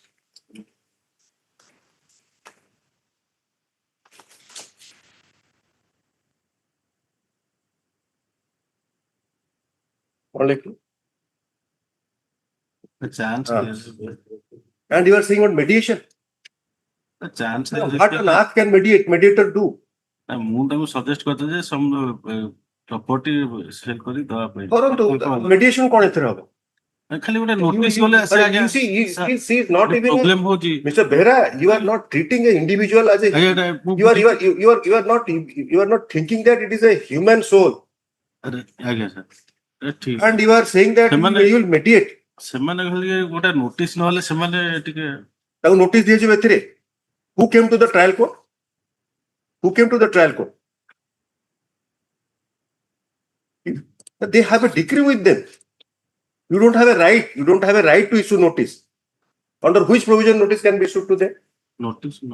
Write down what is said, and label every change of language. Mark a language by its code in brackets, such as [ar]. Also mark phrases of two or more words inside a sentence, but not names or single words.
[en] the chance is, And you are saying about mediation. the chance is What on earth can mediator do? [or] ମୁଁ ତାଙ୍କୁ ସଜେଷ୍ଟ କରିଥିଲି ଯେ [en] some property sell [or] କରି ଦେବା ପାଇଁ। କରନ୍ତୁ, mediation କଣ ଏଥିରେ ହବ? ଖାଲି ଗୋଟେ ନୋଟିସ୍ ଗଲେ ସେ ଆଜ୍ଞା [en] You see, he is not even [or] ପ୍ରୋବ୍ଲେମ ହଉଛି। [en] Mr. Behra, you are not treating an individual as a you are not thinking that it is a human soul. [or] ଆଜ୍ଞା ସାର୍ ଠିକ। [en] And you are saying that you will mediate. [or] ସେମାନେ ଖାଲି ଗୋଟେ ନୋଟିସ୍ ନହେଲେ ସେମାନେ ଟିକେ ତାକୁ ନୋଟିସ୍ ଦିଆଯିବ ଏଥିରେ। [en] Who came to the trial court? Who came to the trial court? They have a decree with them. You don't have a right. You don't have a right to issue notice. Under which provision notice can be issued to them? notice no